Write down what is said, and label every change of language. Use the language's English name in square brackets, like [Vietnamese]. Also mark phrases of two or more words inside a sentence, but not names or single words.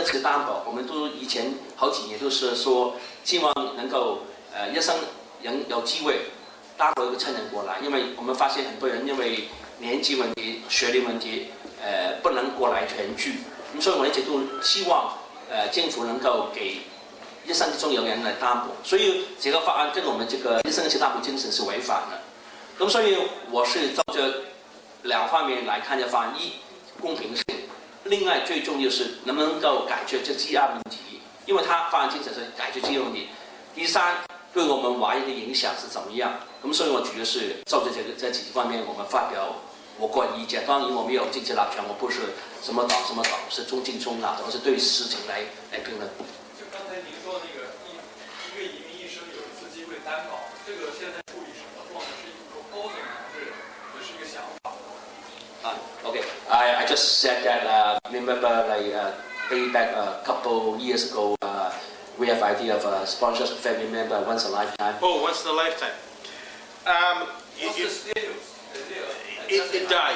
[Chinese] 次擔保，我們都以前好幾年都是說希望能夠一生人有機會擔保一個親人過來，因為我們發現很多人因為年紀問題、學歷問題不能過來團聚，咁所以我一直都希望政府能夠給一生之中有人來擔保，所以這個法案跟我們這個一生一次擔保精神是違反的。咁所以我是照着兩方面來看這法案：一，公平性；另外最重要是能不能夠解決這積壓問題，因為它法案精神是解決積壓問題。第三，對我們華人的影響是怎麼樣？咁所以我覺得是照着這幾方面，我們發表我个人意见。当然我没有政治立场，我不是什么党什么党，我是中进中立的，我是对事情来评论。就刚才您说那个一个移民一生有一次机会担保，这个现在处于什么状态？是一个高层还是只是一个想法 [English] ？Okay, I just said that remember like way back a couple years ago. We have idea of a sponsorship family member once a lifetime. Oh, once in a lifetime. What's the status? It died.